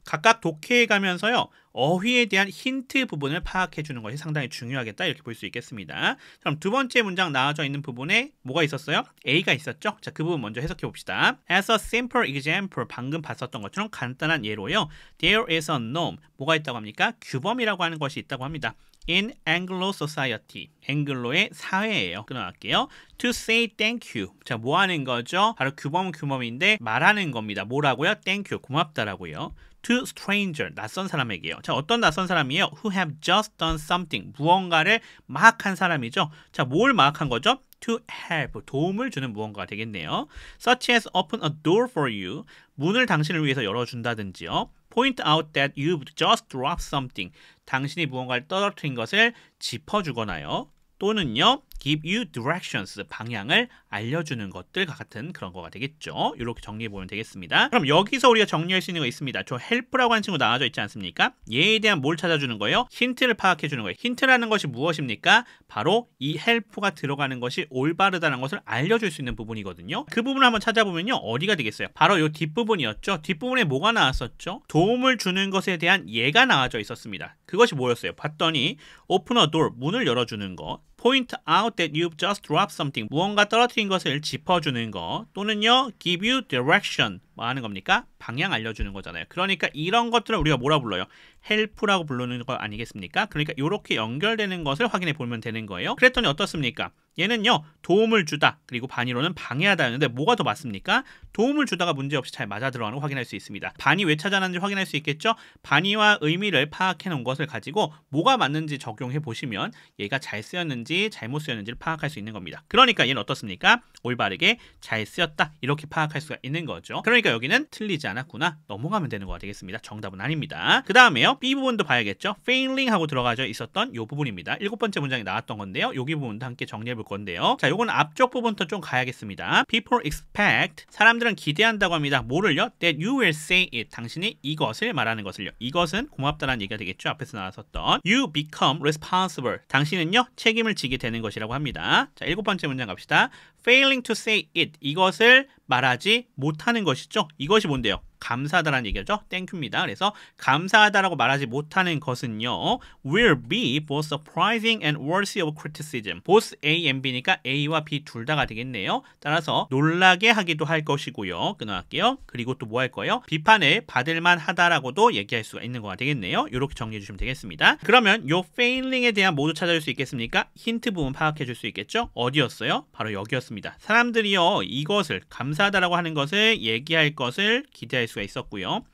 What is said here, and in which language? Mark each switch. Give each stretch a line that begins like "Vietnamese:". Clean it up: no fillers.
Korean: 각각 독해에 가면서요. 어휘에 대한 힌트 부분을 파악해 주는 것이 상당히 중요하겠다 이렇게 볼 수 있겠습니다. 그럼 두 번째 문장 나와져 있는 부분에 뭐가 있었어요? A가 있었죠? 자, 그 부분 먼저 해석해 봅시다.
English: As a simple example,
Korean: 방금 봤었던 것처럼 간단한 예로요.
English: There is a norm.
Korean: 뭐가 있다고 합니까? 규범이라고 하는 것이 있다고 합니다.
English: In Anglo society,
Korean: 앵글로의 사회예요. 끊어갈게요.
English: To say thank you.
Korean: 자, 뭐 하는 거죠? 바로 규범인데 말하는 겁니다. 뭐라고요?
English: Thank you,
Korean: 고맙다라고요.
English: To stranger,
Korean: 낯선 사람에게요. 자, 어떤 낯선 사람이에요?
English: Who have just done something,
Korean: 무언가를 막 한 사람이죠. 자, 뭘 막 한 거죠?
English: To help,
Korean: 도움을 주는 무언가가 되겠네요.
English: Such as open a door for you,
Korean: 문을 당신을 위해서 열어준다든지요.
English: Point out that you've just dropped something,
Korean: 당신이 무언가를 떨어뜨린 것을 짚어주거나요. 또는요,
English: give you directions,
Korean: 방향을 알려주는 것들과 같은 그런 거가 되겠죠. 이렇게 정리해보면 되겠습니다. 그럼 여기서 우리가 정리할 수 있는 거 있습니다. 저 help라고 하는 친구 나와져 있지 않습니까? 얘에 대한 뭘 찾아주는 거예요? 힌트를 파악해주는 거예요. 힌트라는 것이 무엇입니까? 바로 이 help가 들어가는 것이 올바르다는 것을 알려줄 수 있는 부분이거든요. 그 부분을 한번 찾아보면요. 어디가 되겠어요? 바로 이 뒷부분이었죠. 뒷부분에 뭐가 나왔었죠? 도움을 주는 것에 대한 예가 나와져 있었습니다. 그것이 뭐였어요? 봤더니
English: open a door,
Korean: 문을 열어주는 거.
English: Point out that you've just dropped something,
Korean: 무언가 떨어뜨린 것을 짚어주는 거. 또는요,
English: give you direction,
Korean: 뭐 하는 겁니까? 방향 알려주는 거잖아요. 그러니까 이런 것들을 우리가 뭐라 불러요? help라고 부르는 거 아니겠습니까? 그러니까 이렇게 연결되는 것을 확인해 보면 되는 거예요. 그랬더니 어떻습니까? 얘는요, 도움을 주다, 그리고 반의로는 방해하다였는데 뭐가 더 맞습니까? 도움을 주다가 문제없이 잘 맞아 들어가는 거 확인할 수 있습니다. 반의 왜 찾아놨는지 확인할 수 있겠죠? 반의와 의미를 파악해 놓은 것을 가지고 뭐가 맞는지 적용해 보시면 얘가 잘 쓰였는지 잘못 쓰였는지를 파악할 수 있는 겁니다. 그러니까 얘는 어떻습니까? 올바르게 잘 쓰였다, 이렇게 파악할 수가 있는 거죠. 그러니까 여기는 틀리지 않았구나, 넘어가면 되는 거가 되겠습니다. 정답은 아닙니다. 그 다음에요, B 부분도 봐야겠죠. failing 하고 들어가져 있었던 이 부분입니다. 7번째 문장에 나왔던 건데요. 여기 부분도 함께 정리해 볼 건데요. 자, 요건 앞쪽 부분부터 좀 가야겠습니다.
English: People expect,
Korean: 사람들은 기대한다고 합니다. 뭐를요?
English: That you will say it,
Korean: 당신이 이것을 말하는 것을요. 이것은 고맙다라는 얘기가 되겠죠. 앞에서 나왔었던
English: You become responsible,
Korean: 당신은요 책임을 지게 되는 것이라고 합니다. 자, 7번째 문장 갑시다.
English: Failing to say it,
Korean: 이것을 말하지 못하는 것이죠. 이것이 뭔데요? 감사하다라는 얘기죠. 땡큐입니다. 그래서 감사하다라고 말하지 못하는 것은요,
English: will be both surprising and worthy of criticism. both A and B
Korean: 니까 A와 B 둘 다가 되겠네요. 따라서 놀라게 하기도 할 것이고요. 끊어갈게요. 그리고 또 뭐 할 거예요? 비판을 받을 만하다라고도 얘기할 수가 있는 거가 되겠네요. 이렇게 정리해 주시면 되겠습니다. 그러면 요 failing에 대한 모두 찾아줄 수 있겠습니까? 힌트 부분 파악해 줄 수 있겠죠? 어디였어요? 바로 여기였습니다. 사람들이요, 이것을 감사하다라고 하는 것을 얘기할 것을 기대할 수가 있었고요.